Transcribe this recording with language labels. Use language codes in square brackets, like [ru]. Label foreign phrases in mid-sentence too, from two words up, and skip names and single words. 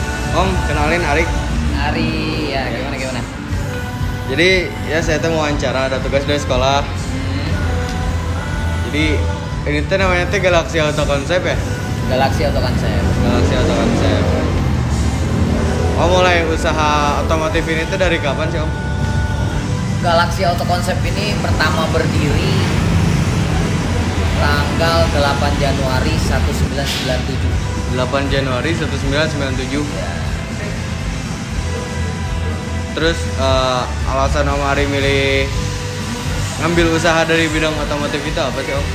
[id] Om, kenalin Arik. Ari, ya gimana? Jadi ya saya tuh mau wawancara, ada tugas dari sekolah. Jadi ini tuh namanya tuh Galaxy Auto Concept ya? Galaxy Auto Concept. Galaxy Auto Concept. Om mulai usaha otomotif ini tuh dari kapan sih Om? Galaxy Auto Concept ini pertama berdiri tanggal 8 Januari 1997. 8 Januari 1997. Ya. Terus alasan Om Ari milih ngambil usaha dari bidang otomotif itu apa sih Om?